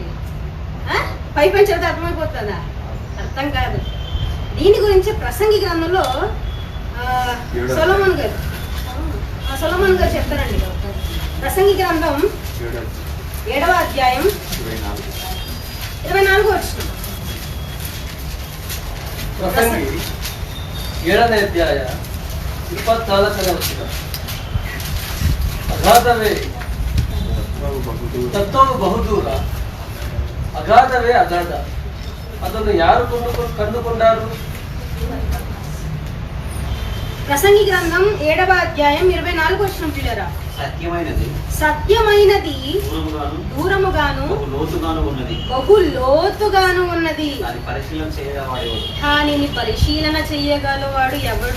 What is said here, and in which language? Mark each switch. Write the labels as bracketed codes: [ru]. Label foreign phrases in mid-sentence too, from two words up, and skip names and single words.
[te] పై చదివితే అర్థమైపోతుందా? అర్థం కాదు. దీని గురించి ప్రసంగి గ్రంథంలో సొలొమోను గారు చెప్తారండి. ప్రసంగి గ్రంథం 7వ అధ్యాయం 24వ వచనం. [kn] ಪ್ರಸಂಗಿ 7ನೇ ಅಧ್ಯಾಯ 24ನೇ ವಚನ. ಅಗಾಧವೇ ತತ್ವವು ಬಹುದೂರ, ಅಗಾಧವೇ ಅಗಾಧ, ಅದನ್ನು ಯಾರು ಕಂಡುಕೊಂడారు? [te] ప్రసంగి గ్రంథం 7వ అధ్యాయం 24వ వచనం పిల్లరా. సత్యమైనది దూరముగాను బహు లోతుగాను ఉన్నది, దానిని పరిశీలన చేయగలవాడు ఎవడు?